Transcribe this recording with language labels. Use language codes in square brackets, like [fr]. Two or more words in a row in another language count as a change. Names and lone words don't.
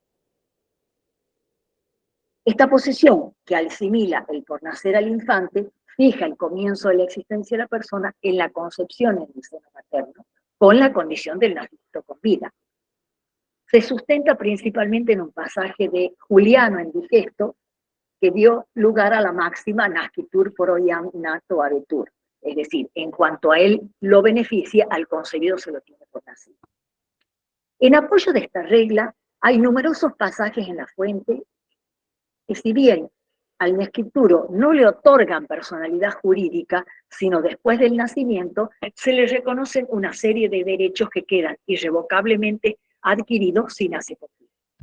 [es] Esta posición, que asimila el por nacer al infante, fija el comienzo de la existencia de la persona en la concepción en el seno materno, con la condición del nacimiento con vida. Se sustenta principalmente en un pasaje de Juliano en Digesto, que dio lugar a la máxima [la] nascitur proiam nato habetur, [es] es decir, en cuanto a él lo beneficia, al concebido se lo tiene por nacido. En apoyo de esta regla, hay numerosos pasajes en la fuente que, si bien al nascituro no le otorgan personalidad jurídica, sino después del nacimiento, se le reconocen una serie de derechos que quedan irrevocablemente adquiridos si nace con vida.